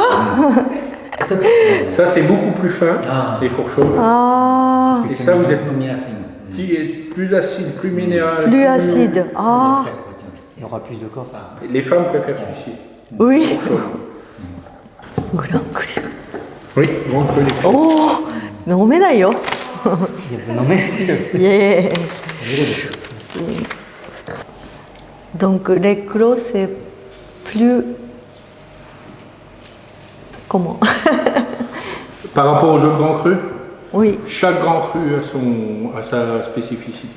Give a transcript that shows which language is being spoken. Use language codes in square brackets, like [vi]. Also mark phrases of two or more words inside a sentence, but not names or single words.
[fr] Ça, c'est beaucoup plus fin, les fourchaumes. Ah, Et ça, vous êtes plus acide, plus minéral. plus acide. Ah, Il y aura plus de corps. Les femmes préfèrent celui-ci. oui. Fourchaume. Grand cru. Oui, grand cru les crus. [ja] Oh, 飲めないよ。飲めるでしょ。 [fr] Yeah. Donc les clos c'est plus comment? Par rapport aux autres grands crus, Oui, chaque grand cru a sa spécificité.